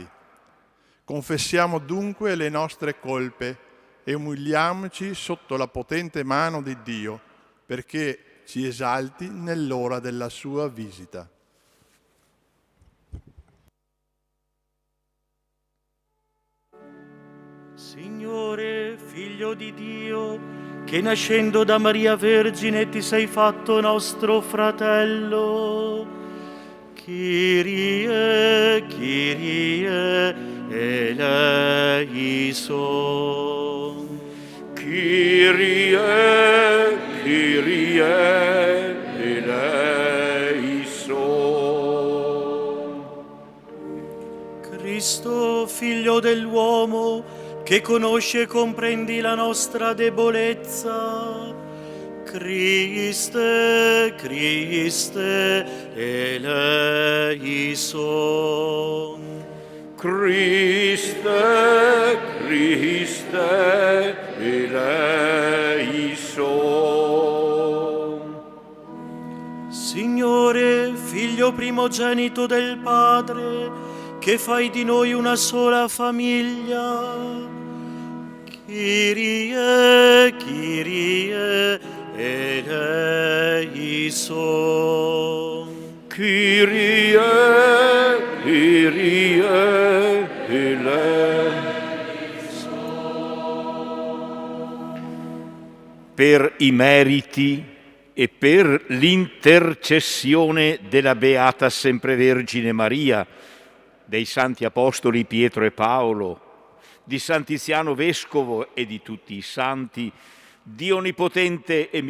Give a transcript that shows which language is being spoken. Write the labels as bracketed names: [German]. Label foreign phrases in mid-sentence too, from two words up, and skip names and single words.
[Italian] Confessiamo dunque le nostre colpe e umiliamoci sotto la potente mano di Dio perché ci esalti nell'ora della sua visita. Signore, Figlio di Dio, che nascendo da Maria Vergine ti sei fatto nostro fratello. [Greek] Κύριε, Κύριε, ελέησον. Κύριε, Κύριε, ελέησον. [Italian] Cristo, Figlio dell'uomo, che conosci e comprendi la nostra debolezza. [Greek] Χριστέ, Χριστέ, ελέησον. Χριστέ, Χριστέ, ελέησον. [Italian] Signore, Figlio primogenito del Padre, che fai di noi una sola famiglia. [Greek] Κύριε, Κύριε, ελέησον. Κύριε, Κύριε, ελέησον. [Italian] Per i meriti e per l'intercessione della Beata Semprevergine Maria, dei Santi Apostoli Pietro e Paolo, di San Tiziano Vescovo e di tutti i santi, Dio Onnipotente e